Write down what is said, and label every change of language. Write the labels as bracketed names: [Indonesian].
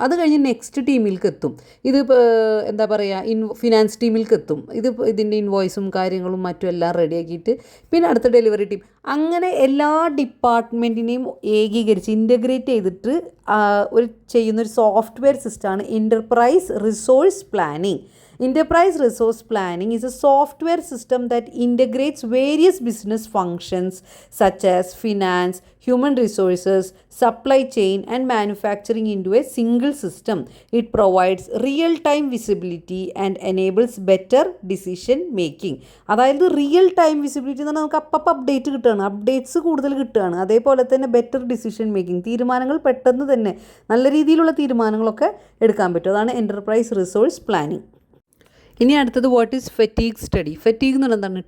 [Malayalam] അത് കഴിഞ്ഞ് നെക്സ്റ്റ് ടീമിലേക്ക് എത്തും. ഇത് എന്താ പറയുക, ഫിനാൻസ് ടീമിലേക്ക് എത്തും. ഇതിൻ്റെ ഇൻവോയ്സും കാര്യങ്ങളും മറ്റും എല്ലാം റെഡിയാക്കിയിട്ട് പിന്നെ അടുത്ത ഡെലിവറി ടീം, അങ്ങനെ എല്ലാ ഡിപ്പാർട്ട്മെൻറ്റിനെയും ഏകീകരിച്ച് ഇൻ്റഗ്രേറ്റ് ചെയ്തിട്ട് ചെയ്യുന്നൊരു സോഫ്റ്റ്വെയർ സിസ്റ്റമാണ് enterprise resource planning. [English] Enterprise resource planning is a software system that integrates various business functions such as finance, human resources, supply chain, and manufacturing into a single system. It provides real-time visibility and enables better decision making. [Malayalam] അതായത് real time visibility എന്ന് പറഞ്ഞാൽ നമുക്ക് അപ്പം update കിട്ടുകയാണ്, updates കൂടുതൽ കിട്ടുകയാണ്. അതേപോലെ തന്നെ ബെറ്റർ ഡിസിഷൻ മേക്കിംഗ്, തീരുമാനങ്ങൾ പെട്ടെന്ന് തന്നെ നല്ല രീതിയിലുള്ള തീരുമാനങ്ങളൊക്കെ എടുക്കാൻ പറ്റും. അതാണ് എൻ്റർപ്രൈസ് റിസോഴ്സ് പ്ലാനിങ്. ഇനി അടുത്തത് [English] What is fatigue study. [Malayalam] Fatigue എന്ന് പറഞ്ഞാൽ എന്താണ്?